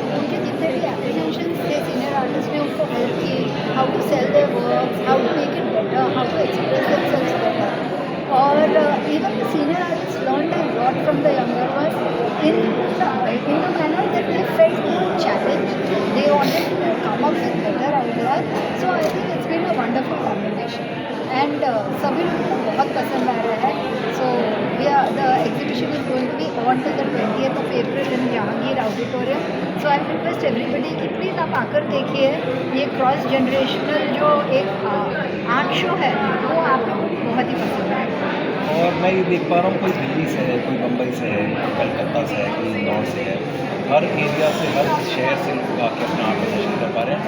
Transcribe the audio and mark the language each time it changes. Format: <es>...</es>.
<hi>उनके जितने भी</hi> <en>apprehensions थे senior artists</en> <hi>ने उनको</hi> <en>help की, how to sell their works, how to make it better, how to express themselves better.</en> <hi>और</hi> <en>even the senior artists learned a lot from the younger ones in the manner that they felt more challenged. They wanted to come up with better ideas. So I think it's been a wonderful combination. And</en> <hi>सभी लोगों को बहुत पसंद आ रहा है.</hi> <en>So the exhibition is going to be on till the 20th of April in Jahangir Auditorium. So I request everybody</en> <hi>कि please आप आकर देखिए. ये क्रॉस जनरेशनल जो एक आर्ट शो है वो आपको बहुत ही पसंद आएगा. और मैं ये देख पा रहा हूँ कोई दिल्ली से है, कोई मुंबई से है, कोई कलकत्ता से है, कोई इंदौर से है. हर एरिया से, हर शहर से लोग आके अपना आर्ट प्रदर्शन कर पा रहे हैं.</hi>